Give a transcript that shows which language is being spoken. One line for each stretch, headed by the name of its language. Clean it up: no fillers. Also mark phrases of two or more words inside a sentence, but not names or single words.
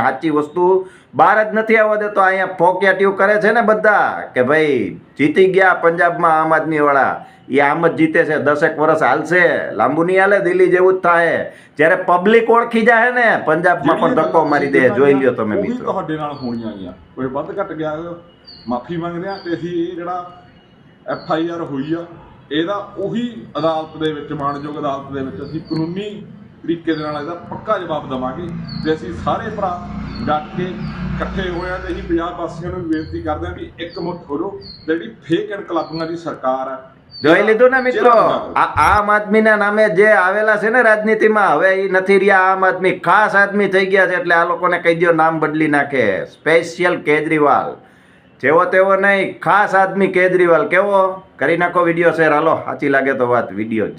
Gujarati: સાચી વસ્તુ બહાર જ નથી આવવા દેતો। અહીંયા ફોકિયાટીવ કરે છે ને બધા કે ભાઈ જીતી ગયા પંજાબમાં આમ આદમી વાળા, એ આમ જ જીતે છે, 10 વર્ષ હાલશે, લાંબુ નહીં હાલે, દિલ્હી જેવું જ થાય। જ્યારે પબ્લિક ઓળખી જાય ને, પંજાબમાં પણ ધક્કો મારી દે। જોઈ લ્યો તમે મિત્રો।
Punjabi: ਤੁਹਾਡੇ ਨਾਲ ਹੋਣੀਆਂ ਗਈਆਂ, ਕੋਈ ਵੱਧ ਘਟ ਗਿਆ ਮਾਫੀ ਮੰਗਦੇ ਆ, ਤੇ ਅਸੀਂ ਇਹ ਜਿਹੜਾ FIR ਹੋਈ ਆ, ਇਹਦਾ ਉਹੀ ਅਦਾਲਤ ਦੇ ਵਿੱਚ, ਮਾਣਯੋਗ ਅਦਾਲਤ ਦੇ ਵਿੱਚ ਅਸੀਂ ਕਾਨੂੰਨੀ ਤਰੀਕੇ ਦੇ ਨਾਲ ਇਹਦਾ ਪੱਕਾ ਜਵਾਬ ਦੇਵਾਂਗੇ। ਤੇ ਅਸੀਂ ਸਾਰੇ ਭਰਾ ਡਟ ਕੇ ਇਕੱਠੇ ਹੋਏ ਆ, ਤੇ ਅਸੀਂ ਪੰਜਾਬ ਵਾਸੀਆਂ ਨੂੰ ਬੇਨਤੀ ਕਰਦੇ ਹਾਂ ਵੀ ਇੱਕ ਮੁੱਠ ਹੋ ਜਾਓ। ਜਿਹੜੀ ਫੇਕ ਇਨਕਲਾਬੀਆਂ ਦੀ ਸਰਕਾਰ ਆ,
Gujarati: જોઈ લીધું ને મિત્રો। આ આમ આદમીના નામે જે આવેલા છે ને રાજનીતિમાં, હવે એ નથી રહ્યા આમ આદમી, ખાસ આદમી થઈ ગયા છે। એટલે આ લોકોને કહી દો નામ બદલી નાખે, સ્પેશિયલ કેજરીવાલ, જેવો તેવો નહીં, ખાસ આદમી કેજરીવાલ। કેવો કરી નાખો વિડીયો શેર, હાલો સાચી લાગે તો વાત વિડીયો।